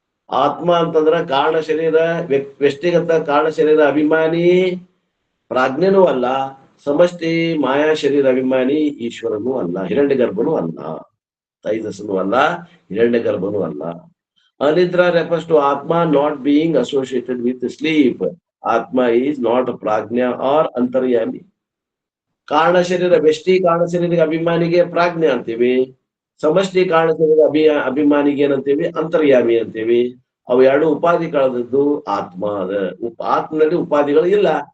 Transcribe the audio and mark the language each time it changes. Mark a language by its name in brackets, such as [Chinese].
[Kannada] ಆತ್ಮ ಅಂತಂದ್ರ ಕಾರಣ ಶರೀರ, ವ್ಯಕ್ತಿಗತ ಕಾರಣ ಶರೀರ ಅಭಿಮಾನಿ ಪ್ರಾಜ್ಞನೂ ಅಲ್ಲ, ಸಮಷ್ಟಿ ಮಾಯಾ ಶರೀರ ಅಭಿಮಾನಿ ಈಶ್ವರನೂ ಅಲ್ಲ, ಹಿರಣ್ಯಗರ್ಭನೂ ಅಲ್ಲ, ತೈಜಸ್ಸನೂ ಅಲ್ಲ, ಹಿರಣ್ಯಗರ್ಭನೂ ಅಲ್ಲ. [English] ಅನಿದ್ರಾ refers to Atma not being associated with sleep. Atma is not prajna or antaryami. [Kannada] ಕಾರಣ ಶರೀರ, ವ್ಯಷ್ಟಿ ಕಾರಣ ಶರೀರ ಅಭಿಮಾನಿಗೆ ಪ್ರಾಜ್ಞೆ ಅಂತೀವಿ, ಸಮಷ್ಟಿ ಕಾರಣ ಶರೀರ ಅಭಿಮಾನಿಗೆ ಏನಂತೀವಿ, ಅಂತರ್ಯಾಮಿ ಅಂತೀವಿ. ಅವು ಎರಡು ಉಪಾಧಿ ಕಳೆದದ್ದು ಆತ್ಮ ಅದ. ಆತ್ಮನಲ್ಲಿ ಉಪಾಧಿಗಳು ಇಲ್ಲ.